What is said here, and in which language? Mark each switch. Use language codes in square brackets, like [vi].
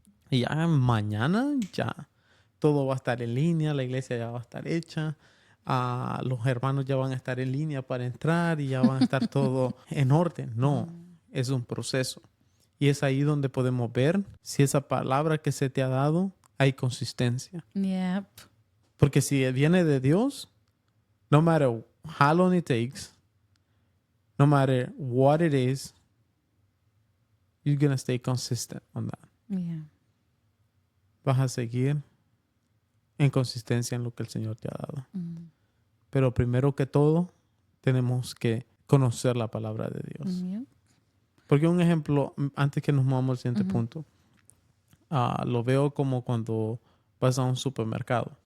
[es] Y ya mañana ya todo va a estar en línea, la iglesia ya va a estar hecha, los hermanos ya van a estar en línea para entrar y ya van a estar todo en orden. No, es un proceso. Y es ahí donde podemos ver si esa palabra que se te ha dado hay consistencia. [en] Yep. [es] Porque si viene de Dios, [en] no matter how long it takes, no matter what it is, you're going to stay consistent on that. Yeah. [es] Vas a seguir en consistencia en lo que el Señor te ha dado. Mm. Pero primero que todo, tenemos que conocer la palabra de Dios. [en] Yep. [es] Porque un ejemplo, antes que nos movamos al siguiente punto, lo veo como cuando vas a un supermercado.